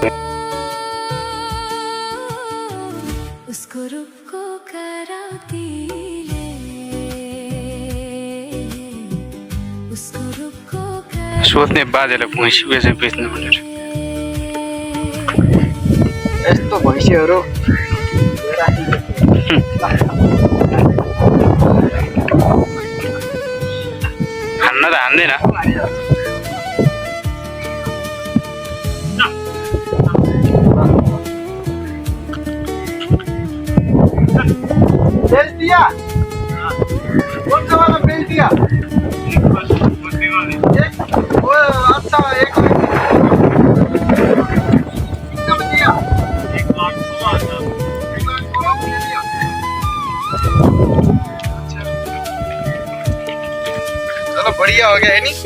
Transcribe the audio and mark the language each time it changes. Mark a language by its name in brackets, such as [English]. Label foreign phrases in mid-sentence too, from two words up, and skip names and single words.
[Nepali] सोध्ने बाजेलाई भैँसी बेच्नु भनेर यस्तो भैँसीहरू हान्न त हान्दैन [Hindi] बेच दिया कौन सा वाला बेच दिया अच्छा एक कितना में दिया 1,16,000 चलो बढ़िया हो गया है नी